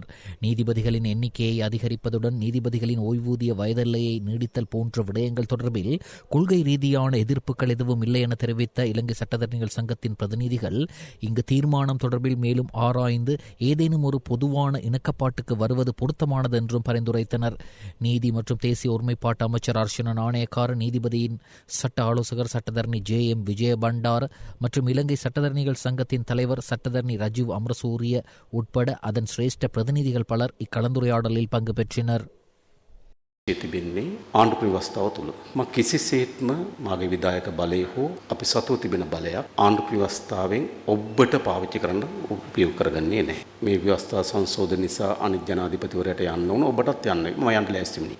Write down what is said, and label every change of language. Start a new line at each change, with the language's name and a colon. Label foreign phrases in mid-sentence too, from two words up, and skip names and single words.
Tamil: நீதிபதிகளின் எண்ணிக்கையை அதிகரிப்பதுடன் நீதிபதிகளின் ஓய்வூதிய வயதெல்லையை நீடித்தல் போன்ற விடயங்கள் தொடர்பில் கொள்கை ரீதியான எதிர்ப்புகள் எதுவும் இல்லை என தெரிவித்த இலங்கை சட்டத்தரணிகள் சங்கத்தின் பிரதிநிதிகள் இங்கு தீர்மானம் தொடர்பில் மேலும் ஆராய்ந்து ஏதேனும் ஒரு பொதுவான இணக்கப்பாட்டுக்கு வருவது பொருத்தமானது என்றும் பரிந்துரைத்தனர். நீதி மற்றும் தேசிய ஒருமைப்பாட்டு அமைச்சர் அர்ச்சனா நாணயக்கார, நீதிபதியின் சட்ட ஆலோசகர் சட்டத்தரணி JM விஜயபண்டார மற்றும் இலங்கை சட்டத்தரணிகள் சங்கத்தின் தலைவர் சட்டத்தரணி ரஜீவ் அமரசூரிய உட்பட அதன் சிரேஷ்ட பிரதிநிதிகள் பலர் இக்கலந்துரையாடலில் பங்கு பெற்றனர்.
Sinhala: තිබෙන්නේ ආණ්ඩුක්‍රම ව්‍යවස්ථාව තුළ. මම කිසිසේත්ම මාගේ විධායක බලය හෝ අපි සතුව තිබෙන බලයක් ආණ්ඩුක්‍රම ව්‍යවස්ථාවෙන් ඔබට පාවිච්චි කරන්න උපයෝග කරගන්නේ නැහැ. මේ ව්‍යවස්ථා සංශෝධන නිසා අනිත් ජනාධිපතිවරයාට යන්න ඕන, ඔබටත් යන්න. මම යන්න ලෑස්ති වෙන්නේ.